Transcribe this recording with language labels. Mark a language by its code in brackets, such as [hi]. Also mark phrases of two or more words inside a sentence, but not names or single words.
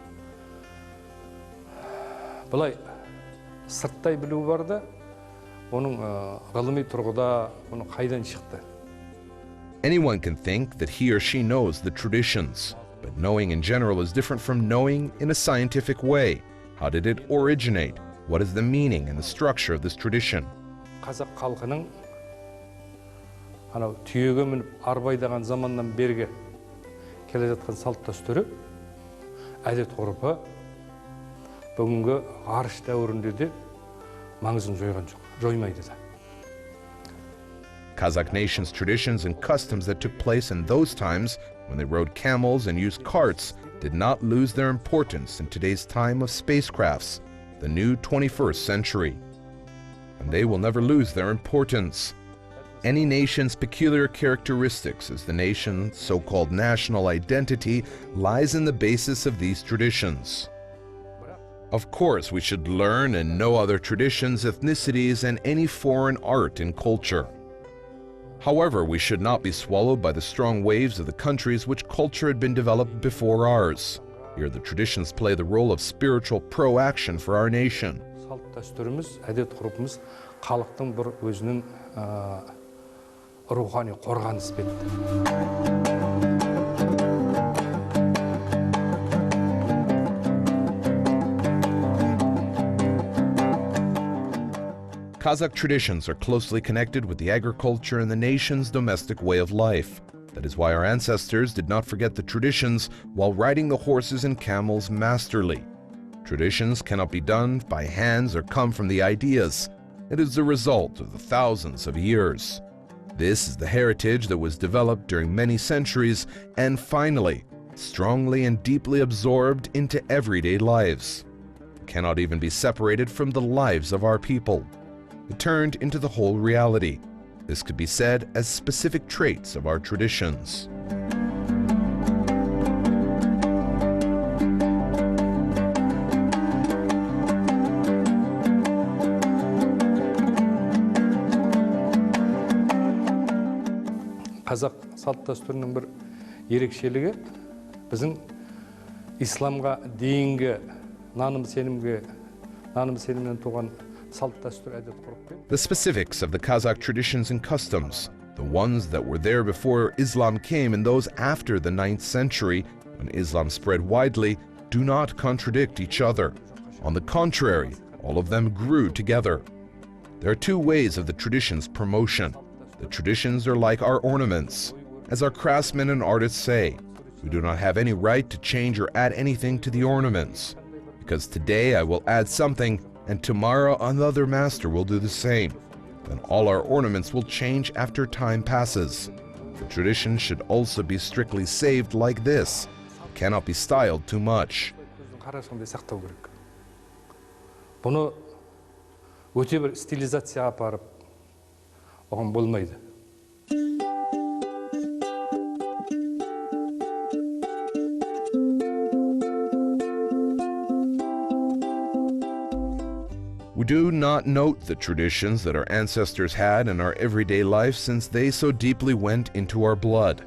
[kk] Бұлай сырттай білу бар да, оның ғылыми тұрғыда оның қайдан шықты. [en] Anyone can think that he or she knows the traditions, but knowing in general is different from knowing in a scientific way. How did it originate? What is the meaning and the structure of this tradition? [kk] Қазақ халқының анау түйеге мініп арбайдаған заманнан бергі келе жатқан салт дәстүрі, әдет ғұрпы бүгінгі ғарыш дәуірінде де маңызын жойған жоқ, жоймайды да. [en] Kazakh nation's traditions and customs that took place in those times when they rode camels and used carts did not lose their importance in today's time of spacecrafts, the new 21st century. And they will never lose their importance. Any nation's peculiar characteristics as the nation's so-called national identity lies in the basis of these traditions. Of course, we should learn and know other traditions, ethnicities, and any foreign art and culture. However, we should not be swallowed by the strong waves of the countries which culture had been developed before ours. Here the traditions play the role of spiritual pro-action for our nation. [kk] салт дәстүріміз, әдет ғұрпымыз халықтың бір өзінің рухани қорғаныс бетті. [en] Kazakh traditions are closely connected with the agriculture and the nation's domestic way of life. That is why our ancestors did not forget the traditions while riding the horses and camels masterly. Traditions cannot be done by hands or come from the ideas. It is the result of the thousands of years. This is the heritage that was developed during many centuries and finally, strongly and deeply absorbed into everyday lives. It cannot even be separated from the lives of our people. It turned into the whole reality. This could be said as specific traits of our traditions. [kk] Қазақ салт дәстүрінің бір ерекшелігі біздің исламға дейінгі наным сенімнен туған салт дәстүр әдет ғұрып. [en] The specifics of the Kazakh traditions and customs, the ones that were there before Islam came and those after the 9th century when Islam spread widely, do not contradict each other. On the contrary, all of them grew together. There are two ways of the tradition's promotion. The traditions are like our ornaments. As our craftsmen and artists say, we do not have any right to change or add anything to the ornaments. Because today I will add something, and tomorrow another master will do the same. Then all our ornaments will change after time passes. The tradition should also be strictly saved like this. It cannot be styled too much. [kk] Бұны өте бір стилизацияға апарып оған болмайды. [en] We do not note the traditions that our ancestors had in our everyday life since they so deeply went into our blood.